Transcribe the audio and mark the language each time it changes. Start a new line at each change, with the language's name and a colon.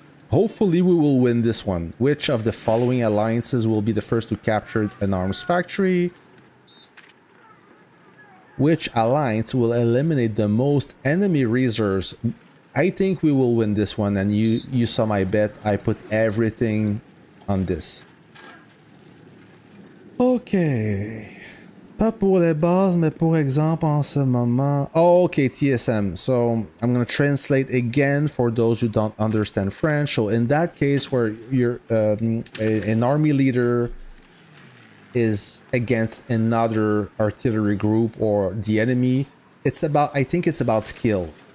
English: Hopefully we will win this one. Which of the following alliances will be the first to capture an arms factory? Which alliance will eliminate the most enemy reserves? I think we will win this one, and you saw my bet. I put everything on this. Okay.
French: Pas pour les bases, mais pour exemple en ce moment.
English: Oh, okay, TSM. So I'm going to translate again for those who don't understand French. So in that case where you're an army leader is against another artillery group or the enemy, it's about, I think it's about skill.